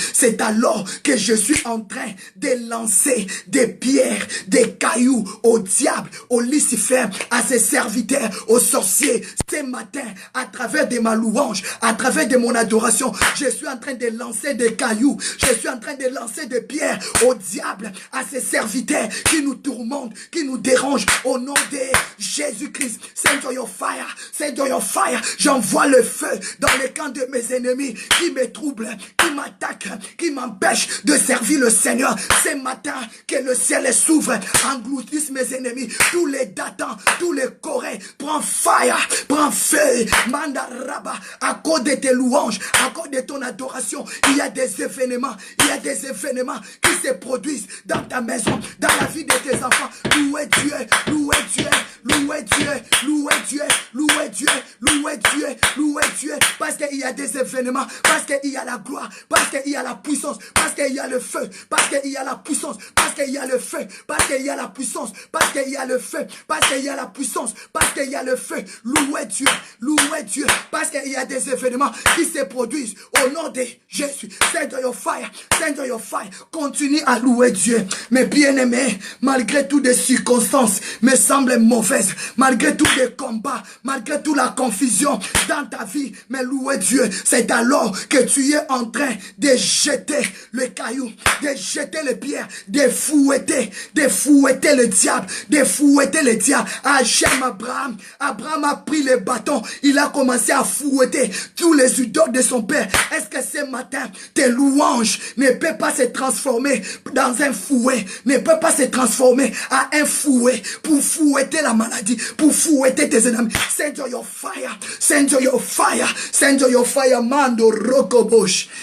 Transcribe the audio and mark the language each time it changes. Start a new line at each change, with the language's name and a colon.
French: C'est alors que je suis en train de lancer des pierres, des cailloux au diable, au Lucifer, à ses serviteurs, aux sorciers. Ce matin, à travers de ma louange, à travers de mon adoration, je suis en train de lancer des cailloux, je suis en train de lancer des pierres au diable, à ses serviteurs qui nous tourmentent, qui nous dérangent, au nom de Jésus-Christ.
English: Send your fire, send your fire.
French: J'envoie le feu dans les camps de mes ennemis qui me troublent, qui m'attaquent, qui m'empêchent de servir le Seigneur. Ce matin, que le ciel s'ouvre, engloutisse mes ennemis, tous les Datans, tous les Corées. Prends fire, prends feu, Mandaraba, à cause de tes louanges, à cause de ton adoration. Il y a des événements, qui se produisent dans ta maison, dans la vie de tes enfants. Louez Dieu, louez Dieu, louez Dieu, louez Dieu, louez Dieu, louez Dieu, louez Dieu, parce qu'il y a des événements, parce qu'il y a la gloire, parce qu'il y a la puissance, parce qu'il y a le feu, parce qu'il y a la puissance, parce qu'il y a le feu, parce qu'il y a la puissance, parce qu'il y a le feu, parce qu'il y a la puissance, parce qu'il y a le feu. Louez Dieu, parce qu'il y a des événements qui se produisent au nom de Jésus.
English: Send your fire, send your fire.
French: Continue à louer Dieu. Mais bien aimé, malgré toutes les circonstances me semblent mauvaises, malgré tous les combats, malgré toute la confusion dans ta vie, mais louer Dieu, c'est alors que tu es en train de jeter le caillou, de jeter les pierres, de fouetter le diable, de fouetter le diable. Ah, j'aime Abraham. Abraham a pris le bâton, il a commencé à fouetter tous les idoles de son père. Est-ce que ce matin, tes louanges ne peuvent pas se transformer dans un fouet, ne peuvent pas se transformer à un fouet pour fouetter la maladie, pour fouetter tes ennemis?
English: Send your fire, send your fire, send your fire, mando rokobosh.